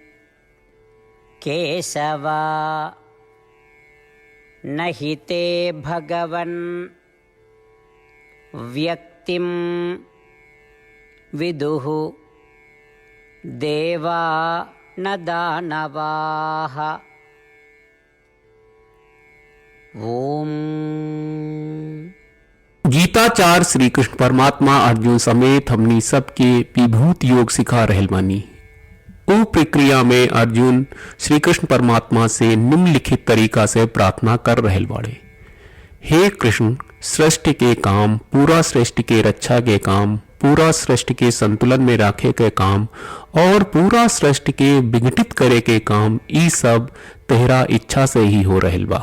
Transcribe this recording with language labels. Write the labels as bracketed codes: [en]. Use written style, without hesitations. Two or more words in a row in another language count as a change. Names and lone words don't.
[sa] केशव न हि ते भगवन् व्यक्तिं विदुः देवा न दानवाः। ओम। [bho] गीताचार्य श्री कृष्ण परमात्मा अर्जुन समेत हमनी सबके विभूति योग सिखा रहल बानी। उ प्रक्रिया में अर्जुन श्री कृष्ण परमात्मा से निम्नलिखित तरीका से प्रार्थना कर रहल बाड़े। हे कृष्ण, सृष्टि के काम, पूरा सृष्टि के रक्षा के काम, पूरा सृष्टि के संतुलन में रखे के काम और पूरा सृष्टि के विघटित करे के काम, ई सब तेहरा इच्छा से ही हो रहल बा।